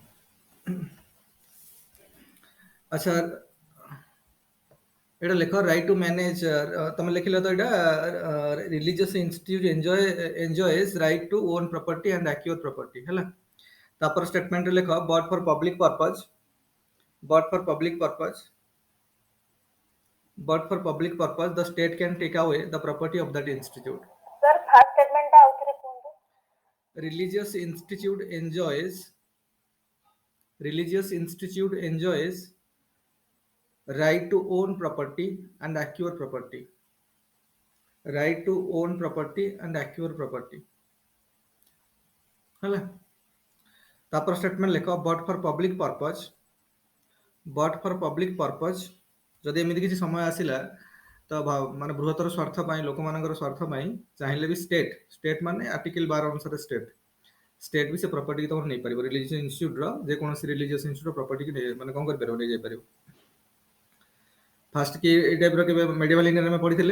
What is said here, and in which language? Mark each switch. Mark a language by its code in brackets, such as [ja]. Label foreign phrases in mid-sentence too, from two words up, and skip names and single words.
[or] ଆଚ୍ଛା, ଏଇଟା ଲେଖ [en] right to manage, [or] ତମେ ଲେଖିଲ ତ ଏଇଟା [en] religious institute enjoys right to own property and acquire property ହେଲା। [or] ତାପରେ ଷ୍ଟେଟମେଣ୍ଟରେ ଲେଖ [en] but for public purpose the state can take away the property of that institute। [or] सर [en] first statement [or] ଆଉ ଥରେ କଣ [en] religious institute enjoys right to own property and acquire property, right to own property and acquire property ହେଲା। [or] ତାପରେ ଷ୍ଟେଟମେଣ୍ଟ ଲେଖ [en] but for public purpose [or] ଯଦି ଏମିତି କିଛି ସମୟ ଆସିଲା ତ ମାନେ ବୃହତ୍ତର ସ୍ୱାର୍ଥ ପାଇଁ, ଲୋକମାନଙ୍କର ସ୍ୱାର୍ଥ ପାଇଁ ଚାହିଁଲେ ବି ଷ୍ଟେଟ୍ ମାନେ ଆର୍ଟିକଲ 12 ଅନୁସାରେ ଷ୍ଟେଟ୍ ବି ସେ ପ୍ରପର୍ଟି ତମର ନେଇପାରିବ। [en] religious institute [or] ଯେକୌଣସି [en] religious institute [or] ପ୍ରପର୍ଟି କି ମାନେ କ'ଣ କରିପାରିବ, ନେଇଯାଇପାରିବ। ଫାଷ୍ଟ କି ଏଇ ଟାଇପ୍ର କେବେ [en] medieval India [or] ଆମେ ପଢିଥିଲେ?